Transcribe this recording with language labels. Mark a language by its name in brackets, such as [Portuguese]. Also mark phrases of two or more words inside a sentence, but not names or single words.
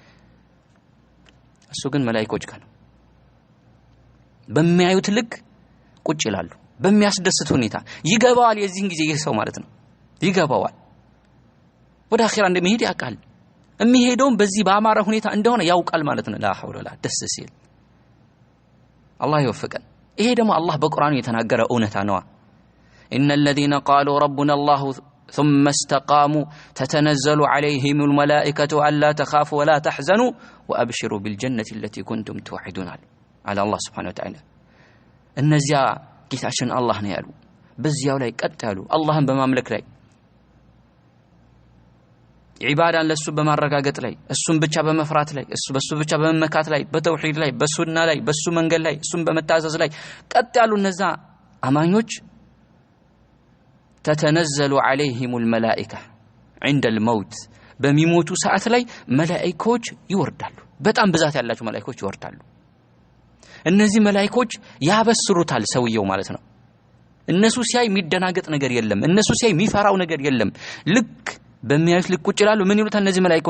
[Amharic] እሱ ግን መላእክቶች ከነው በሚያዩት ልክ ቁጭ ይላሉ። በሚያስደስት ሁኔታ ይገባዋል። የዚህን ጊዜ ሰው ማለት ነው ይገባዋል። ወደ አኺራ እንደሚሄድ ያውቃል። የሚሄደውም በዚህ በአማረ ሁኔታ እንደሆነ ያውቃል ማለት ነው። [Arabic] لا حول ولا [Amharic] ደስ ሲል አላህ ይወፍቀን። ይሄ ደግሞ አላህ በቁርአኑ የተናገረ እውነታ ነው። [Arabic] إن الذين قالوا ربنا الله ثم استقاموا تتنزل عليهم الملائكة ألا تخافوا ولا تحزنوا وأبشروا بالجنة التي كنتم توعدون على الله سبحانه وتعالى. [Amharic] እነዚያ ጌታችን አላህ ነው ያሉ በዚያው ላይ ቀጥ ያሉ አላህን በማምለክ ላይ ዒባዳን ለሱ በማረጋገጥ ላይ እሱን ብቻ በመፍራት ላይ በሱ ብቻ በመመካት ላይ በተውሂድ ላይ በሱና ላይ በሱ መንገድ ላይ እሱን በመታዘዝ ላይ ቀጥ ያሉ እነዛ አማኞች [Arabic] تتنزل عليهم الملائكة عند الموت [Amharic] በሚሞቱ ሰዓት ላይ መላእክቶች ይወርዳሉ። በጣም ብዛት ያላቸው መላእክቶች ይወርዳሉ። እነዚህ መላእክቶች ያበስሩታል ሰውየው ማለት ነው። እነሱ ሲያይ የሚደናገጥ ነገር የለም። እነሱ ሲያይ የሚፈራው ነገር የለም። ልክ በሚያዩት ልክ ቁጭ ይላሉ። ምን ይሉታል እነዚህ መላእክቶች?